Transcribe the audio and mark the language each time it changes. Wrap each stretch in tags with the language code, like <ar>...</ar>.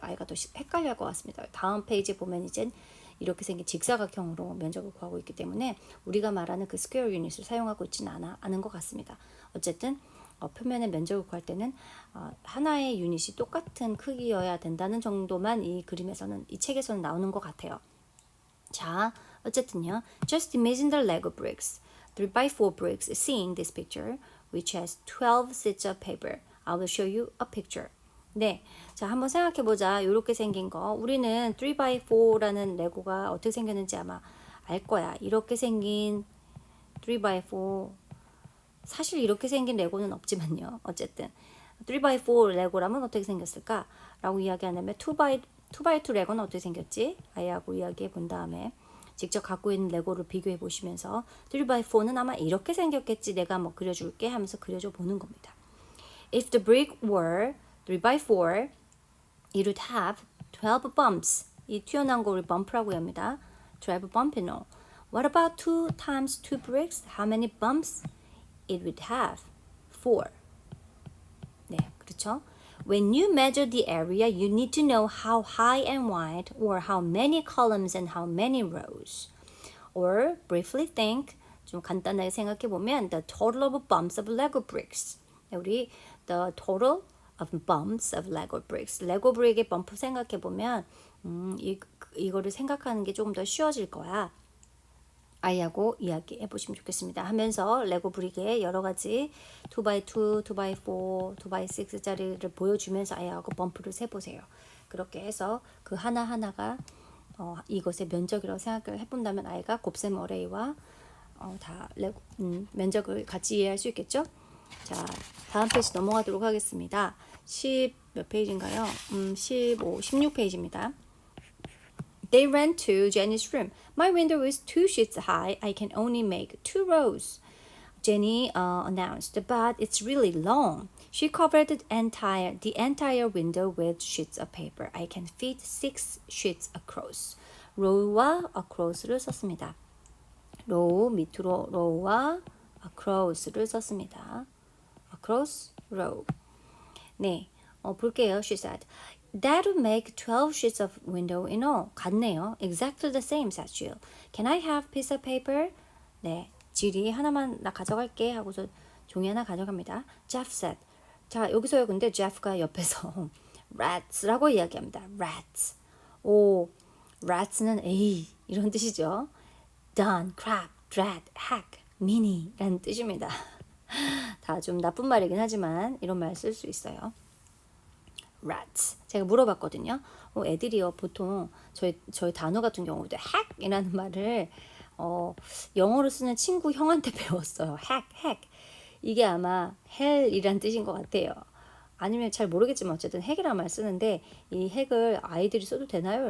<ko>아이가 더 헷갈릴 것 같습니다. 다음 페이지 보면 이제 이렇게 생긴 직사각형으로 면적을 구하고 있기 때문에 우리가 말하는 그 스퀘어 유닛을 사용하고 있지는 않은 것 같습니다. 어쨌든 표면의 면적을 구할 때는 하나의 유닛이 똑같은 크기여야 된다는 정도만 이 그림에서는 이 책에서는 나오는 것 같아요. 자, 어쨌든요.</ko> <en>Just imagine the Lego bricks, 3x4 bricks seen this picture, which has 12 sheets of paper. I will show you a picture.</en> <ko>네, 자 한번 생각해보자. 이렇게 생긴 거. 우리는 3x4라는 레고가 어떻게 생겼는지 아마 알 거야. 이렇게 생긴 3x4. 사실 이렇게 생긴 레고는 없지만요. 어쨌든 3x4 레고라면 어떻게 생겼을까? 라고 이야기하냐면 2x2 레고는 어떻게 생겼지? 아이하고 이야기해 본 다음에 직접 갖고 있는 레고를 비교해 보시면서 3x4는 아마 이렇게 생겼겠지. 내가 뭐 그려줄게 하면서 그려줘 보는 겁니다.</ko> <en>If the brick were 3x4, it would have 12 bumps.</en> <ko>이 튀어나온 거 우리 bum프라고 합니다.</ko> <en>12 bump in all. What about 2 times 2 bricks? How many bumps? It would have 4.</en> <ko>네, 그렇죠?</ko> <en>When you measure the area, you need to know how high and wide, or how many columns and how many rows. Or briefly think,</en> <ko>좀 간단하게 생각해 보면</ko> <en>the total of bumps of Lego bricks. 우리 the total of bumps of Lego bricks.</en> <ko>레고 브릭의 범프 생각해 보면 이거를 생각하는 게 조금 더 쉬워질 거야. 아이하고 이야기해 보시면 좋겠습니다. 하면서 레고 브릭의 여러 가지 2x2, 2x4, 2x6짜리를 보여주면서 아이하고 범프를 세보세요. 그렇게 해서 그 하나하나가 이것의 면적이라고 생각을 해본다면 아이가 곱셈 어레이와 다 레고, 면적을 같이 이해할 수 있겠죠? 자, 다음 페이지 넘어가도록 하겠습니다. 10 몇 페이지인가요? 16페이지입니다.</ko> <en>They ran to Jenny's room. My window is 2 sheets high. I can only make 2 rows. Jenny announced, but it's really long. She covered the entire window with sheets of paper. I can fit 6 sheets across.</en> <ko>row와 across를 썼습니다. row 밑으로 row와 across를 썼습니다.</ko> <en>across row.</en> <ko>네, 볼게요.</ko> <en>She said. That would make 12 sheets of window in all.</en> <ko>같네요.</ko> <en>Exactly the same, said Jill. Can I have piece of paper?</en> <ko>네, 질이 하나만 나 가져갈게 하고서 종이 하나 가져갑니다. Jeff said. 자, 여기서요. 근데 Jeff가 옆에서 rats라고 이야기합니다.</ko> <en>rats.</en> <ko>오, rats는 에이 이런 뜻이죠.</ko> <en>done, crap, drat, hack, meanie</en> <ko>라는 뜻입니다. 다 좀 나쁜 말이긴 하지만 이런 말 쓸 수 있어요. rats. 제가 물어봤거든요. 애들이요 보통 저희 단어 같은 경우도 hack이라는 말을 영어로 쓰는 친구 형한테 배웠어요.</ko> <en>hack.</en> <ko>이게 아마 hell이란 뜻인 것 같아요. 아니면 잘 모르겠지만 어쨌든 핵이라는 말 쓰는데 이 핵을 아이들이 써도 되나요?</ko>